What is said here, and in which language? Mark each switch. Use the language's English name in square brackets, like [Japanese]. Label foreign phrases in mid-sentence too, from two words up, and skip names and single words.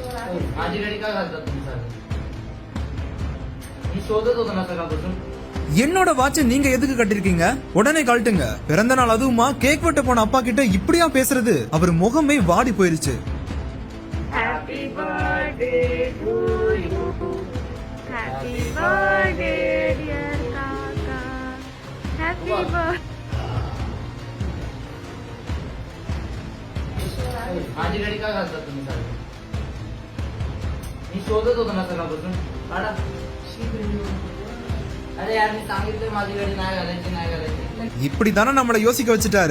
[Marathi] माझी गाडी का घालतात तुम्ही सर? मी शोधत होतो ना सकाळपासून. [Tamil] என்னோட வாட்சை நீங்க எதுக்கு கட்டிருக்கீங்க? உடனே கழட்டுங்க. பிறந்த நாள் அதுவுமா கேக் வெட்ட போன அப்பா கிட்ட இப்படியா பேசுறது? அவர் முகமே வாடி போயிருச்சு. [English] Happy birthday to you. Happy birthday dear Kaka. Happy birthday. [Marathi] माझी गाडी का घालतात तुम्ही सर? मी शोधत होतो ना सकाळपासून. काढा. अरे यार मी सांगितलं माझी गाडी नाही घालायची. [Tamil] இப்படிதானே நம்மள யோசிக்க வச்சுட்டாரு.